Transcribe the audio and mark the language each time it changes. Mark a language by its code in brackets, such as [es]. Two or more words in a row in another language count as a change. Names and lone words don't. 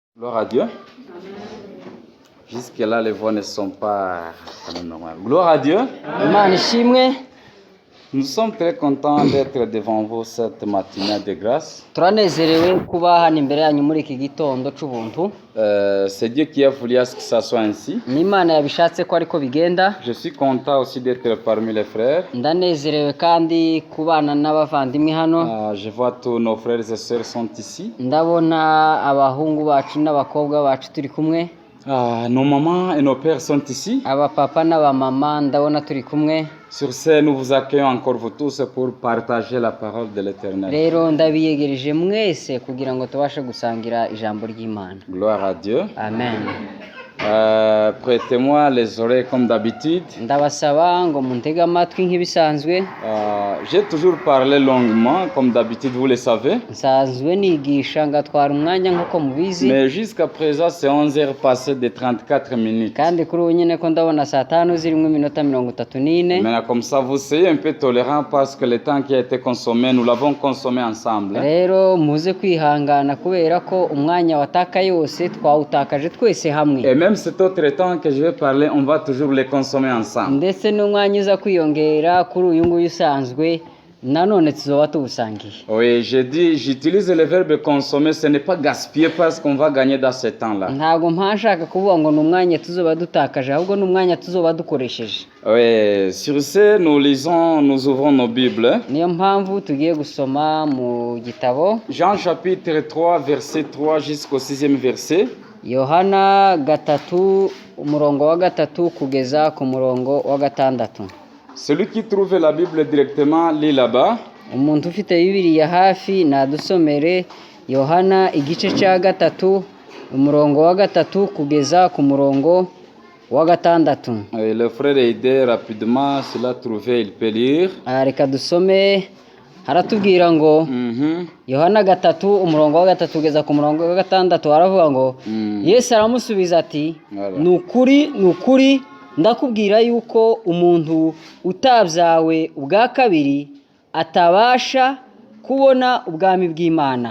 [fr] Gloire à Dieu. Jusque-là, les voix ne sont pas normales. Gloire à Dieu. [rw] Imana ishimwe. [fr] Nous sommes très contents d'être devant vous cette matinée de grâce. [rw] Turanezerewe kuba hano imbere yanyu muri iki gitondo cy'ubuntu. [fr] C'est Dieu qui a voulu à ce que ça soit ainsi. [rw] Ni Imana yabishatse ko ariko bigenda. [fr] Je suis content aussi d'être parmi les frères. [rw] Ndanezerewe kandi kubana n'abavandimwe hano. [fr] Je vois tous nos frères et sœurs sont ici. [rw] Ndabona abahungu bacu n'abakobwa bacu turi kumwe. [fr] Nos mamans et nos pères sont ici. [rw] Abapapa n'abamama ndabona turi kumwe. [fr] Sur ce, nous vous accueillons encore vous tous pour partager la parole de l'Éternel. [rw] Rero ndabiyegereje mwese kugira ngo tubashe gusangira ijambo ry'Imana. [fr] Gloire à Dieu. Amen. Prêtez-moi les oreilles comme d'habitude. [rw] Ndabasaba ngo muntege amatwi nk'ibisanzwe. [fr] J'ai toujours parlé longuement comme d'habitude, vous le savez. [rw] Nsanzwe nigisha ngatwara umwanya nk'uko mubizi. [fr] Mais jusqu'à présent c'est 11h passées de 34 minutes. [rw] Kandi kuri ubu nyine ko ndabona saa 5 zirimo iminota 34. [fr] Mais comme ça vous soyez un peu tolérant parce que le temps qui a été consommé nous l'avons consommé ensemble. [rw] Rero muze kwihangana kubera ko umwanya wataka yose twawutakaje twese hamwe. [fr] Et même cet autre temps que je vais parler, on va toujours les consommer ensemble. [rw] Ndetse n'umwanya uza kwiyongera kuri uyu nguyu usanzwe nanone tuzoba tuwusangiye. [fr] Oui, j'utilise le verbe consommer, ce n'est pas gaspiller parce qu'on va gagner dans ce temps-là. [rw] Ntabwo mpashaka kuvuga ngo n'umwanya tuzoba dutakaje ahubwo n'umwanya tuzoba dukoresheje. [fr] Oui, sur ce nous ouvrons nos Bibles. [rw] Niyo mpamvu tugiye gusoma mu gitabo [fr] Jean chapitre 3 verset 3 jusqu'au 6e verset. [rw] Yohana 3 umurongo wa 3 kugeza ku murongo wa 6. [fr] Celui qui trouve la Bible directement lit là-bas. [rw] Umuntu ufite Bibiliya hafi nadusomere Yohana igice cya 3 umurongo wa 3 kugeza ku murongo wa 6. [fr] Le frère aide rapidement cela trouver il peut lire. [rw] Reka dusome haratubwira ngo Yohana 3 umurongo wa 3 kugeza ku murongo wa 6 aravuga ngo Yesu aramusubiza ati nukuri ndakubwira yuko umuntu utabyawe ubwa kabiri atabasha kubona ubwami bw'Imana.